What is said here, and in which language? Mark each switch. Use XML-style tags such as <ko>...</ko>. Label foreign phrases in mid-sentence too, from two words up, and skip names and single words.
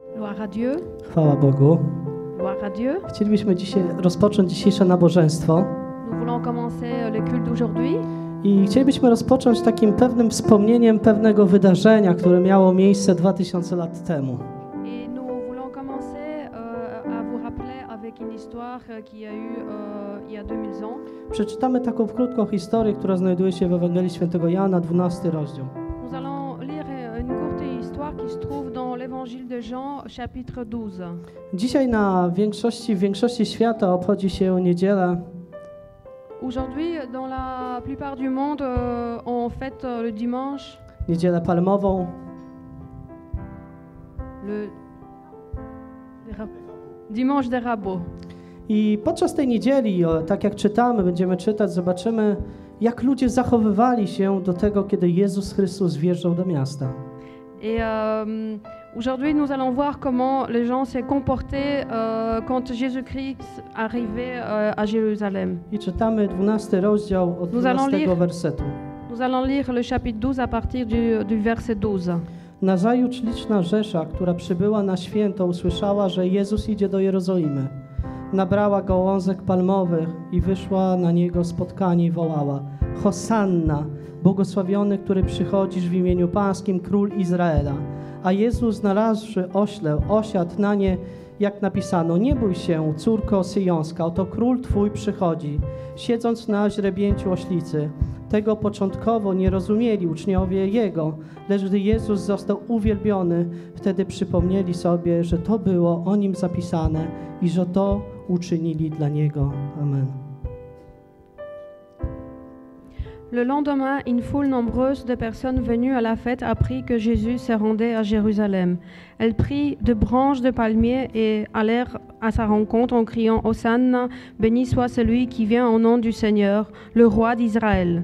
<fr>Gloire à Dieu.</fr> <pl>Chwała Bogu.</pl> <fr>Gloire à Dieu.</fr> <pl>Chcielibyśmy dzisiaj rozpocząć dzisiejsze nabożeństwo</pl> <fr>Nous voulons commencer le culte d'aujourd'hui.</fr> <pl>i chcielibyśmy rozpocząć takim pewnym wspomnieniem pewnego wydarzenia, które miało miejsce 2000 lat temu.</pl> <fr>Et nous voulons commencer à vous rappeler avec une histoire qu'il y a eu il y a 2000 ans.</fr> <pl>Przeczytamy taką krótką historię, która znajduje się w Ewangelii Świętego Jana, 12 rozdział.</pl> <fr>Nous allons lire une courte histoire qui se trouve dans l'évangile de Jean, chapitre 12.</fr> <pl>Dzisiaj w większości świata obchodzi się niedzielę.</pl> <fr>Aujourd'hui, dans la plupart du monde, on fête le dimanche,</fr> <pl>Niedzielę palmową.</pl> <fr>le dimanche des rabots.</fr> <pl>I podczas tej niedzieli, tak jak czytamy, będziemy czytać, zobaczymy, jak ludzie zachowywali się do tego, kiedy Jezus Chrystus wjeżdżał do miasta.</pl> <fr>Et aujourd'hui, nous allons voir comment les gens s'est comportés quand Jésus-Christ arrivait à Jérusalem.</fr> <pl>I czytamy 12 rozdział od</pl> <fr>Nous allons 12 lire-</fr> <pl>wersetu.</pl> <fr>Nous allons lire le chapitre 12 à partir du verset 12.</fr> <pl>Nazajutrz liczna rzesza, która przybyła na święto, usłyszała, że Jezus idzie do Jerozolimy. Nabrała gałązek palmowych i wyszła na niego spotkanie i wołała: Hosanna, błogosławiony, który przychodzisz w imieniu Pańskim, Król Izraela. A Jezus, znalazłszy ośle, osiadł na nie, jak napisano: Nie bój się, córko syjonska, oto Król Twój przychodzi, siedząc na źrebięciu oślicy. Tego początkowo nie rozumieli uczniowie Jego, lecz gdy Jezus został uwielbiony, wtedy przypomnieli sobie, że to było o Nim zapisane i że to uczynili dla Niego. Amen.</pl> <fr>Le lendemain, une foule nombreuse de personnes venues à la fête apprit que Jésus se rendait à Jérusalem. Elles prirent de branches de palmier et allèrent à sa rencontre en criant « Hosanna, béni soit celui qui vient au nom du Seigneur, le roi d'Israël ».</fr>